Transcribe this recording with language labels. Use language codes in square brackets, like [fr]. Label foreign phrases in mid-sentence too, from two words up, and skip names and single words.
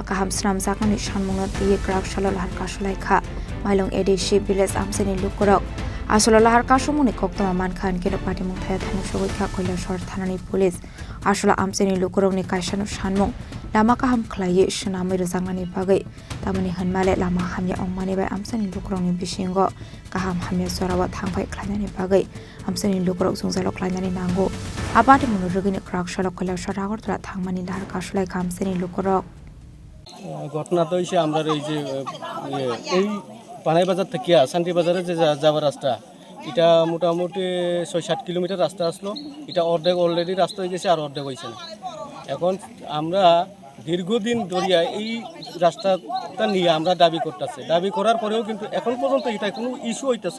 [trp] kaham snam jaknani shanmungno tiye rakshala lahar kasolai kha Mailong ADC village amsini lukurok asolo lahar kasomuni koktoma man khan keno patimung thaya thangsoi kha Koilashwar thanani police asolo amsini lukurokni kaisano shanmung lama kaham khlaiye shnamai rojangmani bagai tamani hanmale lama hamya ongmani bai amsani lukurokni bisingo kaham hamya sorawa thangpai khlainani bagai amsani lukurok jungjalok khlainani nango abati munu rogini krakshala Koilashwar agortala thangmani lahar kasolai kamsani lukurok [bn] ঘটনা তো হইছে আমরা এই যে এই পানাই বাজার থেকে শান্তি বাজারে যে যাওয়ার রাস্তা এটা মোটামুটি ৬-৭ কিলোমিটার রাস্তা আসলো এটা অর্ধেক অলরেডি রাস্তা হয়ে গেছে আর অর্ধেক হয়েছে না এখন আমরা দীর্ঘদিন ধরিয়া এই রাস্তাটা নিয়ে আমরা দাবি করতেছি দাবি করার পরেও কিন্তু এখন পর্যন্ত এটা কোনো ইস্যু হইতেছে